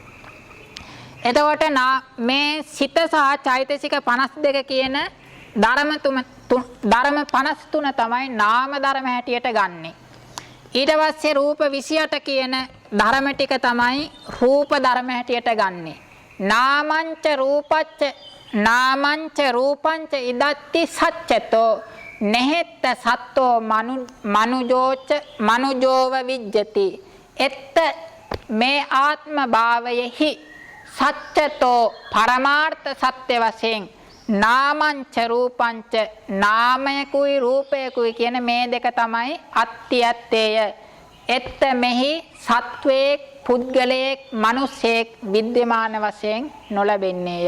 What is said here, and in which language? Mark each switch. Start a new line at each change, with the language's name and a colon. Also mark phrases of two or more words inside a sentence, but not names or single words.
Sinhala: එතකොට මේ සිත සහ චෛතසික 52 කියන ධර්ම 53 තමයි නාම ධර්ම හැටියට ගන්නෙ. ඊට පස්සේ රූප 28 කියන ධර්ම ටික තමයි රූප ධර්ම හැටියට ගන්නෙ.
Pali: නාමංච රූපංච ඉදත්ති සච්චතෝ නෙහෙත්ත සත්තෝ මනුජෝව විජ්ජති.
Sinhala: එත්ත මේ ආත්ම භාවයෙහි සච්චතෝ පරමාර්ථ සත්‍ය වශයෙන්
Pali: නාමංච රූපංච
Sinhala: නාමයකුයි රූපයකුයි කියන මේ දෙක තමයි අත්‍යත්තේය. එත්ත මෙහි සත්වයේ පුද්ගලයේ මිනිසෙක් විද්‍යමාන වශයෙන් නොලබෙන්නේය.